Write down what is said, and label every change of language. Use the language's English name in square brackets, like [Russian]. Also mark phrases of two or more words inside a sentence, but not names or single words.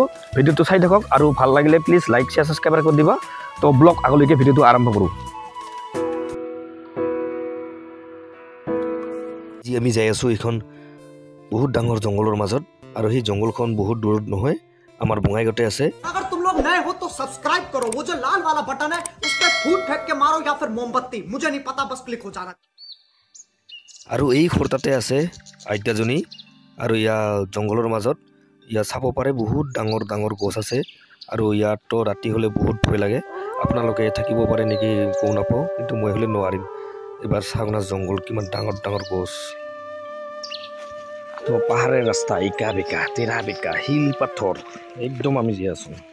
[Assamese] ভিডিঅ'টো চাই থাকক আৰু ভাল লাগিলে প্লিজ [English] like share subscribe [Assamese] কৰি দিবা। তো ব্লগ আগলৈকে ভিডিঅ'টো আৰম্ভ কৰোঁ। যি আমি যাই আছোঁ এইখন বহুত ডাঙৰ জংঘলৰ মাজত আৰু সেই জংঘলখন বহুত দূৰত নহয়, আমাৰ বঙাইগাঁৱতে আছে। [Hindi] अगर तुम लोग नए हो तो सब्सक्राइब करो, वो जो लाल वाला बटन है उस पे फूट फेंक के मारो या फिर मोमबत्ती, मुझे नहीं पता, बस क्लिक हो जाना। [Assamese] আৰু এই খুৰতাতে আছে আইতাজনী আৰু ইয়াৰ জংঘলৰ মাজত ইয়াত চাব পাৰে বহুত ডাঙৰ ডাঙৰ গছ আছে আৰু ইয়াততো ৰাতি হ'লে বহুত ভয় লাগে। আপোনালোকে থাকিব পাৰে নেকি গম নাপাওঁ, কিন্তু মই হ'লে নোৱাৰিম। এবাৰ চাওক না জংঘল কিমান ডাঙৰ ডাঙৰ গছ। তো পাহাৰৰ ৰাস্তা ইকা বেকা তেৰা বেকা শিল পাথৰ একদম আমি জীয়াই আছোঁ।